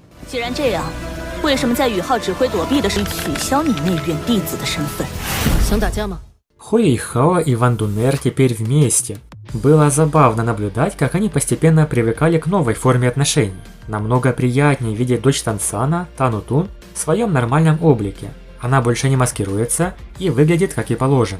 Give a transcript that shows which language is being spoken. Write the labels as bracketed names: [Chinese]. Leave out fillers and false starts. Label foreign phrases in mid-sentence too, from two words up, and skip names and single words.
[Chinese] 既然这样，为什么在宇浩指挥躲避的时取消你内院弟子的身份？想打架吗？ [Russian] Хуэйхао и Ван Дунер теперь вместе. Было забавно наблюдать, как они постепенно привыкали к новой форме отношений. Намного приятнее видеть дочь Тансана, Тану Тун, в своем нормальном облике. Она больше не маскируется и выглядит как и положено.